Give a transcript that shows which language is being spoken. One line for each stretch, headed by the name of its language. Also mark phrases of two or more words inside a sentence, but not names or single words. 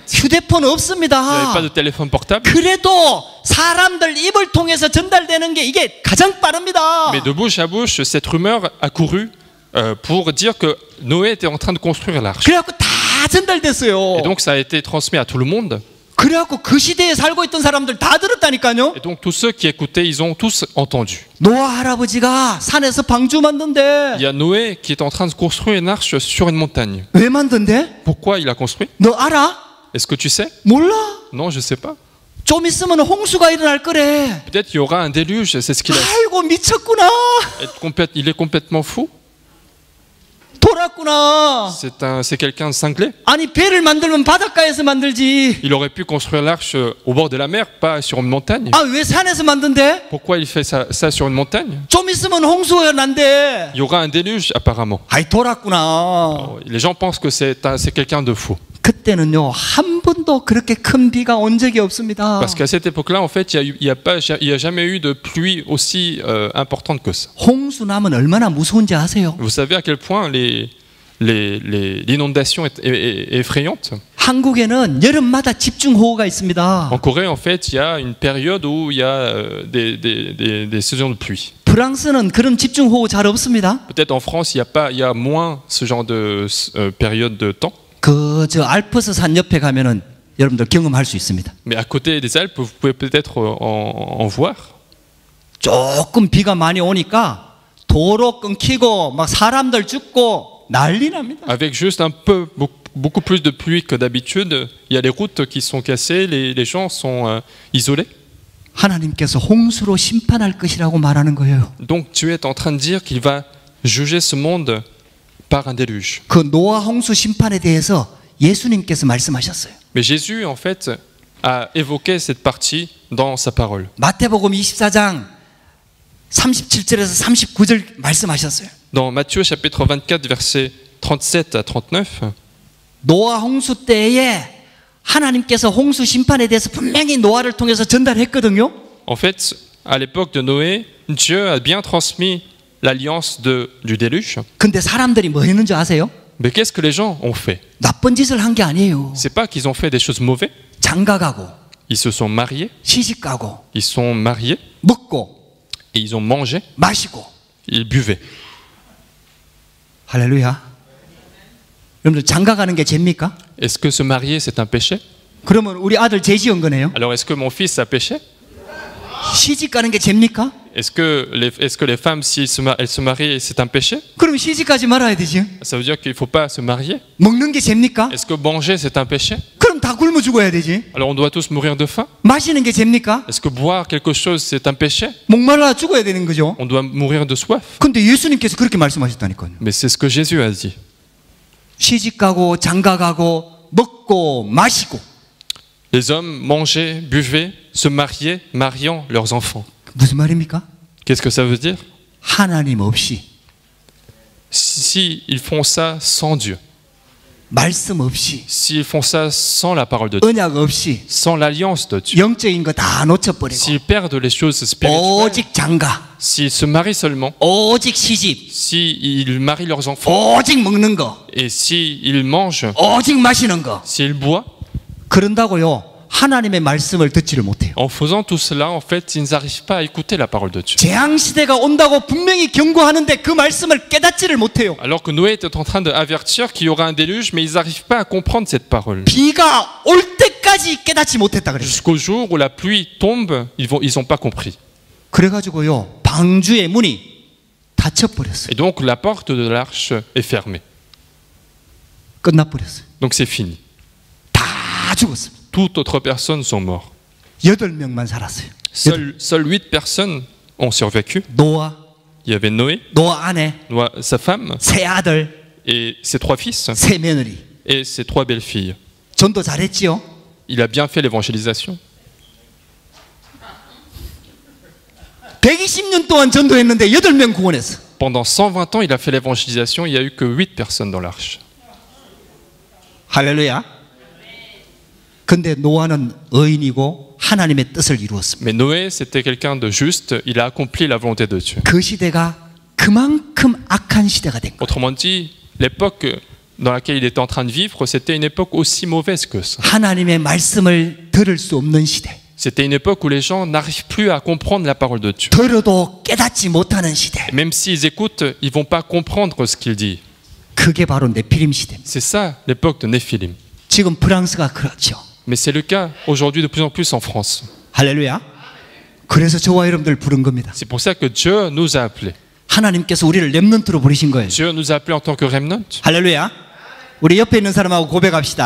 Korean: 휴대폰
French: il n'y avait
Korean: 없습니다.
French: pas de téléphone portable.
Korean: 그래도 사람들 입을 통해서 전달되는 게 이게 가장 빠릅니다.
French: Mais de bouche à bouche, cette rumeur a couru pour dire que Noé était en train de construire l'arche.
Korean: 그래갖고 다 전달됐어요.
French: Et donc ça a été transmis à tout le monde.
Korean: 그래갖고 그 시대에 살고 있던 사람들 다 들었다니까요.
French: Et donc tous ceux qui écoutaient, ils ont tous entendu.
Korean: 노아 할아버지가 산에서 방주
French: Il
Korean: 만든대.
French: y a Noé qui est en train de construire une arche sur une montagne.
Korean: 왜 만든대?
French: Pourquoi il a construit?
Korean: 너 알아?
French: Est-ce que tu sais?
Korean: 몰라.
French: Non, je sais pas.
Korean: 좀 있으면 홍수가 일어날 거래.
French: Peut-être qu'il y aura un déluge, c'est ce qu'il a.
Korean: 아이고 미쳤구나.
French: Il est complètement fou.
Korean: 돌았구나.
French: C'est quelqu'un de cinglé.
Korean: 아니 배를 만들면 바닷가에서 만들지.
French: Il aurait pu construire l'arche au bord de la mer, pas sur une montagne.
Korean: 아 왜 산에서 만든대?
French: Pourquoi il fait ça sur une montagne?
Korean: 좀 있으면 홍수가 난대.
French: Il y aura un déluge apparemment.
Korean: 아이 돌았구나.
French: Les gens pensent que c'est quelqu'un de fou.
Korean: 그때는요 한 번도 그렇게 큰 비가 온 적이 없습니다.
French: Parce qu'à cette époque-là, en fait, il y a jamais eu de pluie aussi importante que ça.
Korean: 홍수 나면 얼마나 무서운지 아세요?
French: Vous savez à quel point l'inondation est effrayante?
Korean: 한국에는 여름마다 집중호우가 있습니다.
French: En Corée, en fait, il y a une période où il y a des saisons de pluie.
Korean: 프랑스는 그런 집중호우 잘 없습니다.
French: Peut-être en France, il y a moins ce genre de période de temps.
Korean: 저 알프스 산 옆에 가면은 여러분들 경험할 수 있습니다.
French: Mais à côté des Alpes, vous pouvez peut-être en voir.
Korean: 조금 비가 많이 오니까 도로 끊기고 막 사람들 죽고 난리 납니다.
French: Avec juste beaucoup plus de pluie que d'habitude, il y a les routes qui sont cassées, les gens sont isolés.
Korean: 하나님께서 홍수로 심판할 것이라고 말하는 거예요.
French: Donc Dieu est en train de dire qu'il va juger ce monde par un déluge.
Korean: 그 노아 홍수 심판에 대해서 예수님께서 말씀하셨어요.
French: Mais Jésus, en fait, a évoqué cette partie dans sa parole.
Korean: 마태복음 24장 37절에서 39절 말씀하셨어요.
French: Dans Matthieu chapitre 24, versets 37 à 39,
Korean: 노아 홍수 때에 하나님께서 홍수 심판에 대해서 분명히 노아를 통해서 전달했거든요.
French: en fait, à l'époque de Noé, Dieu a bien transmis l'alliance du déluge.
Korean: 근데 사람들이 뭐 했는지 아세요?
French: Mais qu'est-ce que les gens ont fait?
Korean: 나쁜 짓을 한 게 아니에요.
French: C'est pas qu'ils ont fait des choses mauvaises.
Korean: 장가 가고
French: Ils se sont mariés,
Korean: 시집 가고
French: ils sont mariés,
Korean: 먹고
French: et ils ont mangé,
Korean: 마시고.
French: ils buvaient.
Korean: 할렐루야. 여러분들 장가가는 게 죄입니까?
French: Est-ce que se marier, c'est un péché?
Korean: 그러면 우리 아들 죄 지은 거네요.
French: Alors est-ce que mon fils a péché?
Korean: 시집 가는 게 죄입니까?
French: Est-ce que les femmes, si elles se marient, c'est un péché?
Korean: 그럼 시집 가지 말아야 되지.
French: Ça veut dire qu'il ne faut pas se marier?
Korean: 먹는 게 죄입니까?
French: Est-ce que manger, c'est un péché?
Korean: 그럼 다 굶어 죽어야 되지.
French: Alors on doit tous mourir de faim?
Korean: 마시는 게 죄입니까?
French: Est-ce que boire quelque chose, c'est un péché?
Korean: 목말라 죽어야 되는 거죠.
French: On doit mourir de soif?
Korean: 근데 예수님께서 그렇게 말씀하셨다니까요.
French: Mais c'est ce que Jésus a dit.
Korean: 시집 가고 장가 가고 먹고 마시고.
French: Les hommes mangeaient, buvaient, se mariaient, mariant leurs enfants.
Korean: 무슨 말입니까?
French: Qu'est-ce que ça veut dire?
Korean: 하나님 없이,
French: Si ils font ça sans Dieu,
Korean: 말씀 없이,
French: s'ils font ça sans la parole de Dieu,
Korean: 언약 없이
French: sans l'alliance de Dieu,
Korean: 영적인 거 다 놓쳐버리고
French: s'ils perdent les choses spirituelles,
Korean: 오직 장가,
French: s'ils se marient seulement,
Korean: 오직 시집,
French: s'ils marient leurs enfants,
Korean: 오직 먹는 거,
French: et s'ils mangent,
Korean: 오직 마시는 거.
French: s'ils boivent,
Korean: 그런다고요. 하나님의 말씀을 듣지를 못해요.
French: en faisant tout cela, en fait, ils n'arrivent pas à écouter la parole de Dieu.
Korean: 재앙 시대가 온다고 분명히 경고하는데 그 말씀을 깨닫지를 못해요.
French: Alors que Noé était en train d'avertir qu'il y aura un déluge, mais ils n'arrivent pas à comprendre cette parole.
Korean: 비가 올 때까지 깨닫지 못했다 그랬어요.
French: Jusqu'au jour où la pluie tombe, ils n'ont pas compris.
Korean: 그래가지고요, 방주의 문이 닫혀버렸어요.
French: Et donc la porte de l'arche est fermée.
Korean: 끝나버렸어요.
French: Donc c'est fini.
Korean: 다 죽었습니다.
French: Toutes autres personnes sont mortes.
Korean: 8명만 살았어요.
French: Seules 8 personnes ont survécu.
Korean: 노아,
French: Il y avait Noé,
Korean: 노아 아내,
French: sa femme,
Korean: 세 아들,
French: et ses 3 fils,
Korean: 세 며느리.
French: et ses 3 belles-filles.
Korean: 전도 잘했지요?
French: Il a bien fait l'évangélisation.
Korean: 120년 동안 전도했는데 8명 구원했어.
French: Pendant 120 ans, il a fait l'évangélisation, il n'y a eu que 8 personnes dans l'arche.
Korean: 할렐루야. 근데 노아는 의인이고 하나님의 뜻을 이루었습니다.
French: Mais Noé, c'était quelqu'un de juste, il a accompli la volonté de Dieu.
Korean: 그 시대가 그만큼 악한 시대가 된 거예요.
French: Autrement dit, l'époque dans laquelle il était en train de vivre, c'était une époque aussi mauvaise que ça.
Korean: 하나님의 말씀을 들을 수 없는 시대.
French: C'était une époque où les gens n'arrivent plus à comprendre la parole de Dieu.
Korean: 들어도 깨닫지 못하는 시대.
French: Et même s'ils écoutent, ils ne vont pas comprendre ce qu'il dit.
Korean: 그게 바로 네피림 시대입니다.
French: C'est ça l'époque de Néphilim.
Korean: 지금 프랑스가 그렇죠.
French: Mais c'est le cas aujourd'hui de plus en plus en France.
Korean: 할렐루야. 그래서 저와 여러분들 부른 겁니다.
French: C'est pour ça que Dieu nous a appelés.
Korean: 하나님께서 우리를 렘넌트로 부르신 거예요.
French: Dieu nous a appelés en tant que remnant.
Korean: 할렐루야. 우리 옆에 있는 사람하고 고백합시다.